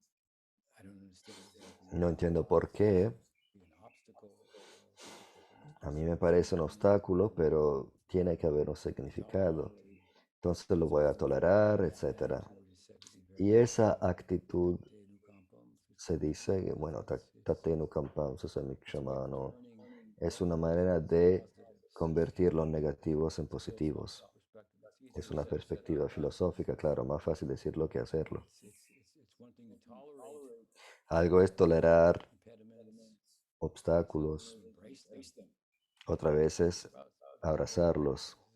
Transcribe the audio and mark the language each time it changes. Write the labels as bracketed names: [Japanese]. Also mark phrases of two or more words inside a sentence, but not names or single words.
[Spanish] No entiendo por qué. A mí me parece un obstáculo, pero tiene que haber un significado. Entonces lo voy a tolerar, etc. Y esa actitud se dice, que, bueno, [Sanskrit] tatenu kampam susamikshama, [Spanish] es una manera de convertir los negativos en positivos. Es una perspectiva filosófica, claro, más fácil decirlo que hacerlo. Algo es tolerar obstáculos, otra vez es abrazarlos.